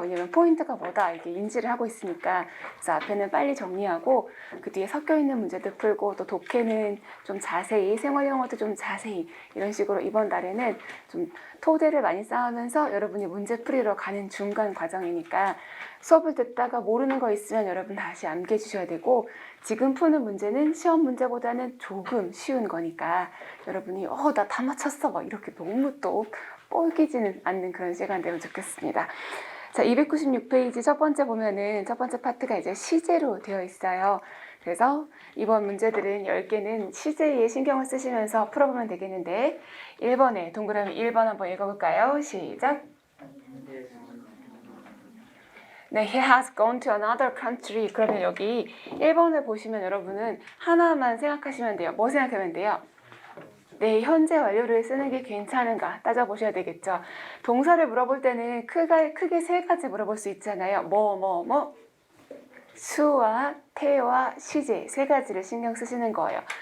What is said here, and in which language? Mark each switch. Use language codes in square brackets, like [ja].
[ko] 왜냐면 포인트가 뭐다 이렇게 인지를 하고 있으니까. 그래서 앞에는 빨리 정리하고 그 뒤에 섞여 있는 문제도 풀고 또 독해는 좀 자세히, 생활 영어도 좀 자세히 이런 식으로 이번 달에는 좀 토대를 많이 쌓으면서 여러분이 문제 풀이로 가는 중간 과정이니까 수업을 듣다가 모르는 거 있으면 여러분 다시 암기해 주셔야 되고, 지금 푸는 문제는 시험 문제보다는 조금 쉬운 거니까 여러분이 나 다 맞췄어 막 이렇게 너무 또 꼴기지는 않는 그런 시간 되면 좋겠습니다. 자, 296페이지 첫 번째 보면은 첫 번째 파트가 이제 시제로 되어 있어요. 그래서 이번 문제들은 10개는 시제에 신경을 쓰시면서 풀어보면 되겠는데 1번에 동그라미 1번 한번 읽어볼까요? 시작. 네, [en] he has gone to another country. [ko] 그러면 여기 1번을 보시면 여러분은 하나만 생각하시면 돼요. 뭐 생각하면 돼요? 네, 현재 완료를 쓰는 게 괜찮은가 따져보셔야 되겠죠. 동사를 물어볼 때는 크게 세 가지 물어볼 수 있잖아요. 수와 태와 시제 세 가지를 신경 쓰시는 거예요.